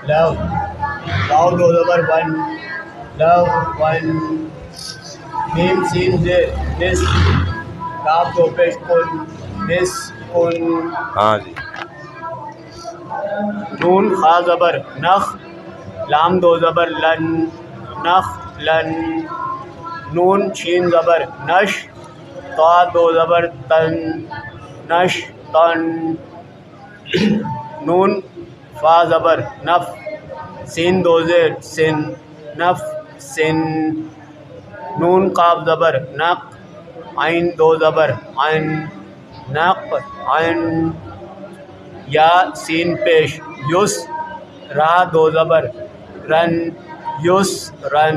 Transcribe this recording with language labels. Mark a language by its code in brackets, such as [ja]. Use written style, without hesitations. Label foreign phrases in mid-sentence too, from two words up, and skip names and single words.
[ks] लव, वाव दो ज़बर वन, लव वन। मीम सीन जे निस, काफ दो पेश कुन, निस कुन। हाँ जी। नून खा ज़बर नख, लाम दो ज़बर लन, नख लन। नून शीन ज़बर नश, ता दो ज़बर तन, नश तन। नून फा ज़बर नफ, सीन दो ज़ेर सिन, नफ सिन। नून काफ ज़बर नक, आइन दो ज़बर आइन, नक आइन। या सीन पेश युस, रा दो ज़बर रन, युस रन।